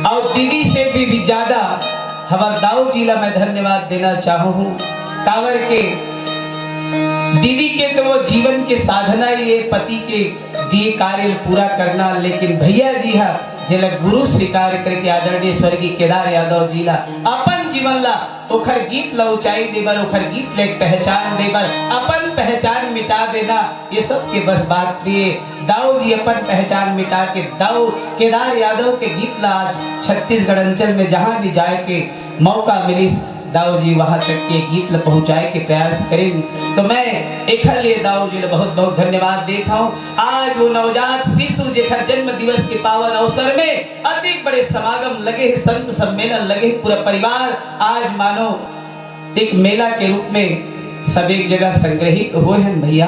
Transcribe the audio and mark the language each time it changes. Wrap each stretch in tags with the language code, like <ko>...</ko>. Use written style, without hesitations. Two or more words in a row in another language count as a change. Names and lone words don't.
<hne>और दीदी से भी ज्यादा हमारे दाऊ जी ला मैं धन्यवाद देना चाहूँ कावर के दीदी के तो वो जीवन के साधना ये पति के दिए कार्य पूरा करना, लेकिन भैया जी हा जिला गुरु स्वीकार करके आदरणीय स्वर्गीय केदार यादव जी ला अपन जीवन ला ओखर गीत ला ऊंचाई देबर, ओखर गीत ले पहचान देबर, अपन पहचान मिटा देना ये सब के बस बात दिए दाऊ जी अपन पहचान मिटा के दाऊ केदार यादव के गीत ला आज छत्तीसगढ़ अंचल में जहाँ भी जाए के मौका मिली दाऊ जी वहां तक के गीत ला पहुंचाए के प्रयास करें। तो मैं एक लिए दाऊ जी ला बहुत बहुत धन्यवाद देता हूँ। आज वो नवजात शिशु जेकर जन्म दिवस के पावन अवसर में अधिक बड़े समागम लगे, संत सम्मेलन लगे, पूरा परिवार आज मानो एक मेला के रूप में सब एक जगह संग्रहित हुए हैं भैया।</hne>